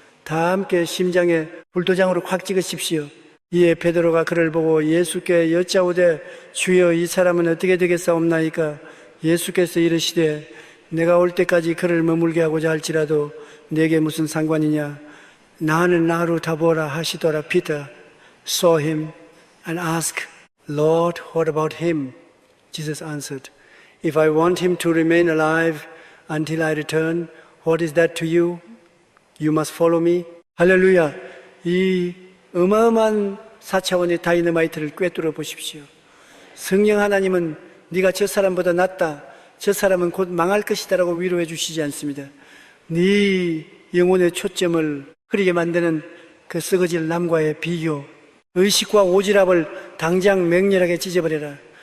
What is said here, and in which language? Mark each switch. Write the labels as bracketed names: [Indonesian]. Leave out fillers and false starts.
[Korean] 다 함께 심장에 불도장으로 콱 찍으십시오. 이에 베드로가 그를 보고 예수께 여짜오되 주여 이 사람은 어떻게 되겠사옵나이까? 예수께서 이르시되 내가 올 때까지 그를 머물게 하고자 할지라도 내게 무슨 상관이냐? 나는 나로 다보라 하시더라. [English] Peter saw him and asked, Lord, what about him? Jesus answered, If I want him to remain alive until I return, what is that to you? You must follow me. [Korean] 할렐루야. 이 어마어마한 4차원의 다이너마이트를 꿰뚫어 보십시오. 성령 하나님은 네가 저 사람보다 낫다, 저 사람은 곧 망할 것이다 라고 위로해 주시지 않습니다. 네 영혼의 초점을 흐리게 만드는 그 썩어질 남과의 비교, 의식과 오지랖을 당장 맹렬하게 찢어버려라.